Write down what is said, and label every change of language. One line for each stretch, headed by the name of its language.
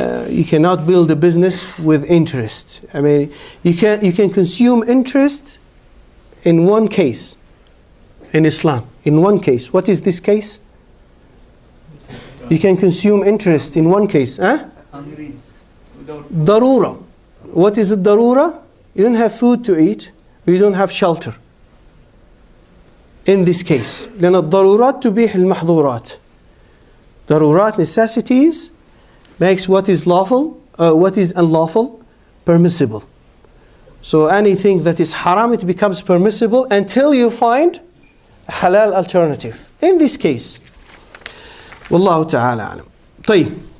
English: You cannot build a business with interest. I mean, you can consume interest in one case in Islam. In one case. What is this case? You can consume interest in one case. Darura. What is it, darura? You don't have food to eat. You don't have shelter. In this case.
Arabic: لأن الضرورات تبيح المحظورات.
English: Darurat, necessities, makes what is lawful, what is unlawful, permissible. So anything that is haram, it becomes permissible until you find a halal alternative. In this case. Wallahu ta'ala alam. طيب.